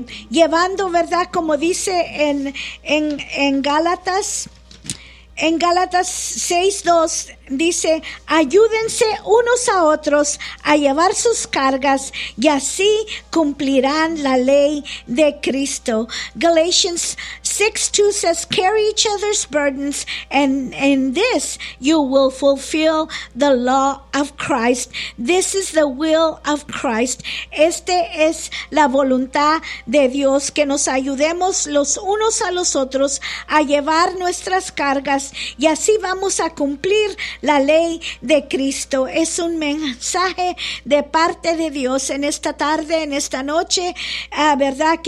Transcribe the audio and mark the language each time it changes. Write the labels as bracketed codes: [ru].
[es] Llevando, ¿verdad? Como dice en Gálatas 6:2, dice: ayúdense unos a otros a llevar sus cargas y así cumplirán la ley de Cristo. [en] Galatians 6:2 says: carry each other's burdens, and in this you will fulfill the law of Christ. This is the will of Christ. [es] Este es la voluntad de Dios, que nos ayudemos los unos a los otros a llevar nuestras cargas y así vamos a cumplir la ley de Cristo. Es un mensaje de parte de Dios en esta tarde, en esta noche, ¿verdad?